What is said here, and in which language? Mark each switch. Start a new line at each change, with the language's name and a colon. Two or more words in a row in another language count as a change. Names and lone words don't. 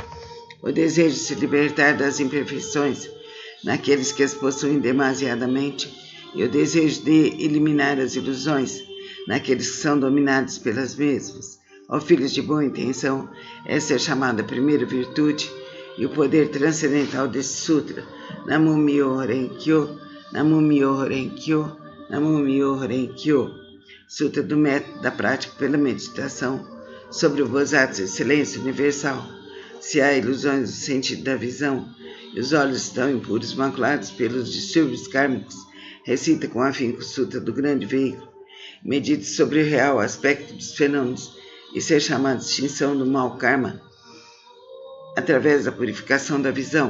Portuguese: o desejo de se libertar das imperfeições naqueles que as possuem demasiadamente, e o desejo de eliminar as ilusões naqueles que são dominados pelas mesmas. Ó filhos de boa intenção, essa é chamada a primeira virtude e o poder transcendental desse sutra.
Japanese: 南無妙法蓮華経、南無妙法蓮華経、南無妙法蓮華経.
Portuguese: Sutra do método da prática pela meditação sobre o Bodhisattva, excelência universal. Se há ilusões do sentido da visão e os olhos estão impuros, maculados pelos distúrbios kármicos, recita com afinco o Sutra do Grande Veículo. Medite sobre o real aspecto dos fenômenos e ser chamado de extinção do mau karma através da purificação da visão.